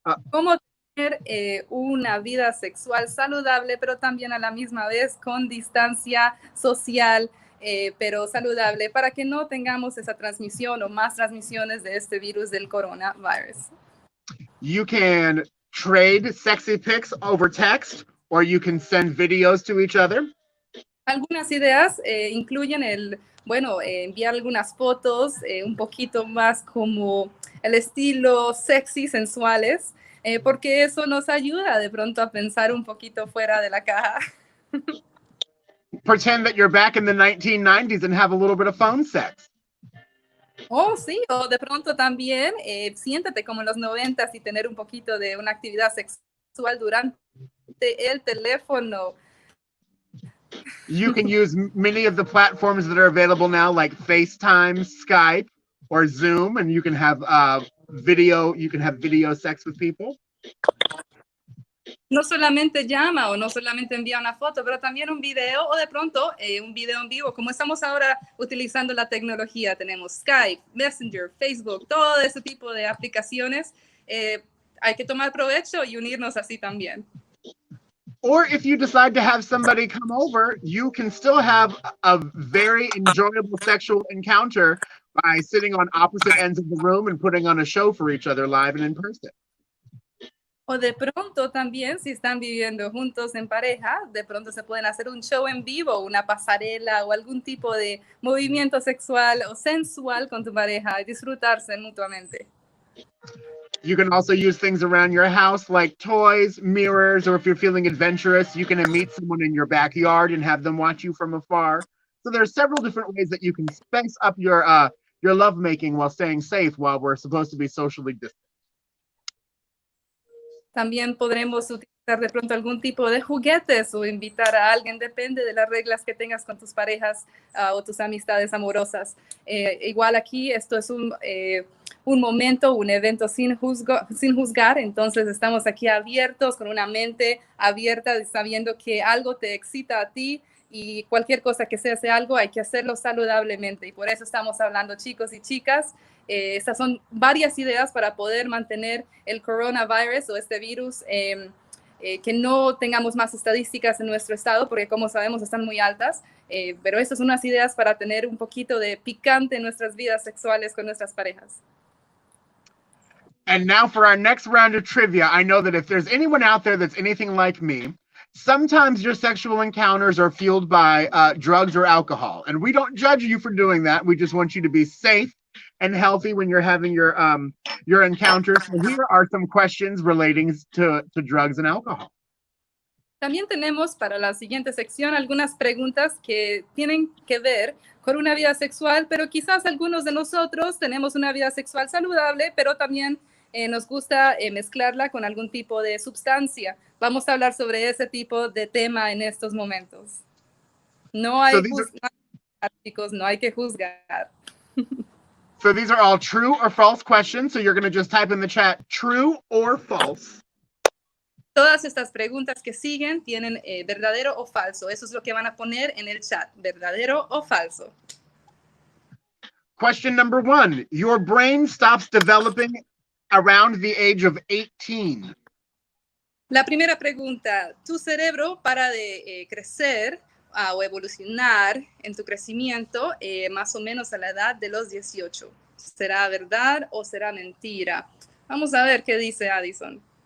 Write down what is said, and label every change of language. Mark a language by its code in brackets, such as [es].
[es] Cómo tener una vida sexual saludable, pero también a la misma vez con distancia social, pero saludable, para que no tengamos esa transmisión o más transmisiones de este virus del coronavirus. [en] You can trade sexy pics over text, or you can send videos to each other. [es] Algunas ideas incluyen enviar algunas fotos un poquito más como el estilo sexy, sensuales, porque eso nos ayuda de pronto a pensar un poquito fuera de la caja. [en] Pretend that you're back in the 1990s and have a little bit of phone sex. [es] Oh, sí, o de pronto también siéntate como en los 90s y tener un poquito de una actividad sexual durante el teléfono. [en] You can use many of the platforms that are available now, like FaceTime, Skype, or Zoom, and you can have video sex with people. [es] No solamente llama o no solamente envía una foto, pero también un video o de pronto un video en vivo. Como estamos ahora utilizando la tecnología, tenemos Skype, Messenger, Facebook, todo ese tipo de aplicaciones. Hay que tomar provecho y unirnos así también. [en] Or if you decide to have somebody come over, you can still have a very enjoyable sexual encounter by sitting on opposite ends of the room and putting on a show for each other live and in person. [es] O de pronto también, si están viviendo juntos en pareja, de pronto se pueden hacer un show en vivo, una pasarela o algún tipo de movimiento sexual o sensual con tu pareja y disfrutarse mutuamente. [en] You can also use things around your house like toys, mirrors, or if you're feeling adventurous, you can meet someone in your backyard and have them watch you from afar. So there's several different ways that you can spice up your lovemaking while staying safe while we're supposed to be socially distant. [es] También podremos utilizar de pronto algún tipo de juguetes o invitar a alguien, depende de las reglas que tengas con tus parejas o tus amistades amorosas. Igual aquí esto es un momento, un evento sin juzgar, entonces estamos aquí abiertos, con una mente abierta, sabiendo que algo te excita a ti y cualquier cosa que sea ese algo hay que hacerlo saludablemente y por eso estamos hablando, chicos y chicas. Estas son varias ideas para poder mantener el coronavirus o este virus, que no tengamos más estadísticas en nuestro estado, porque como sabemos están muy altas, pero estas son unas ideas para tener un poquito de picante en nuestras vidas sexuales con nuestras parejas. [en] And now for our next round of trivia, I know that if there's anyone out there that's anything like me, sometimes your sexual encounters are fueled by drugs or alcohol. And we don't judge you for doing that. We just want you to be safe and healthy when you're having your encounters. So here are some questions relating to drugs and alcohol. [es] También tenemos para la siguiente sección algunas preguntas que tienen que ver con una vida sexual, pero quizás algunos de nosotros tenemos una vida sexual saludable, pero también nos gusta mezclarla con algún tipo de sustancia. Vamos a hablar sobre ese tipo de tema en estos momentos. No hay chicos, no hay que juzgar. [en] So these are all true or false questions. So you're going to just type in the chat true or false. [es] Todas estas preguntas que siguen tienen verdadero o falso. Eso es lo que van a poner en el chat, verdadero o falso. [en] Question number 1. Your brain stops developing around the age of 18. [es] La primera pregunta, tu cerebro para de crecer o evolucionar en tu crecimiento más o menos a la edad de los 18. ¿Será verdad o será mentira? Vamos a ver qué dice Addison.